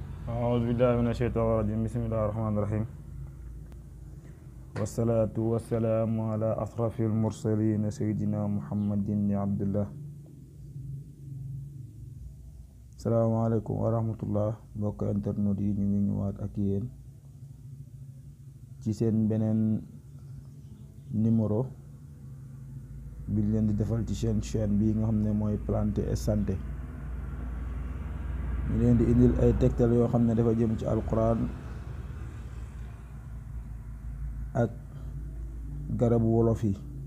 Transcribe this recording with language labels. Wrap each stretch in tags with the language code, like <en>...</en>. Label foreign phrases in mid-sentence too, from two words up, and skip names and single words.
<ar>أعوذ بالله من الشيطان الرجيم. بسم الله الرحمن الرحيم. والصلاة والسلام على أشرف المرسلين سيدنا محمد بن عبد الله. السلام عليكم ورحمة الله.</ar> <wo>mbokk internet yi ñu ngi ñëwaat ak yéen ci seen beneen numéro bi leen di defal ci chaîne bi nga xam ne mooy Planté et Santé. ñu leen di indil ay tegtal yoo xam ne dafa jëm ci alquran ak garabu wolof yi.</wo>